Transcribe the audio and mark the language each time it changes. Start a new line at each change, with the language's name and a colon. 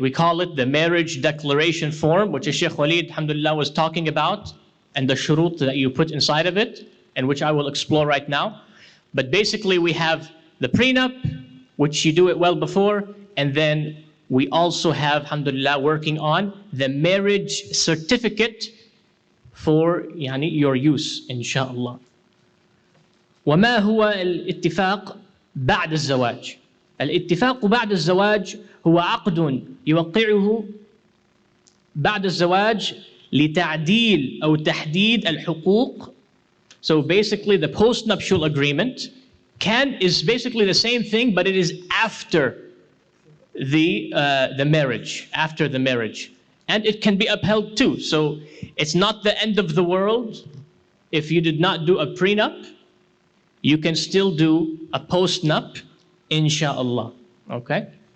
English: We call it the marriage declaration form, which Sheikh Walid, alhamdulillah, was talking about, and the shurut that you put inside of it, and which I will explore right now. But basically, we have the prenup, which you do it well before, and then we also have, alhamdulillah, working on the marriage certificate for your use, inshallah.
Arabic: وما هو الاتفاق بعد الزواج؟ الاتفاق بعد الزواج هو عقد يوقعه بعد الزواج لتعديل أو تحديد الحقوق.
English: So basically the post-nuptial agreement is basically the same thing, but it is after the marriage, after the marriage. And it can be upheld too. So it's not the end of the world. If you did not do a prenup, you can still do a post-nup, inshallah. Okay?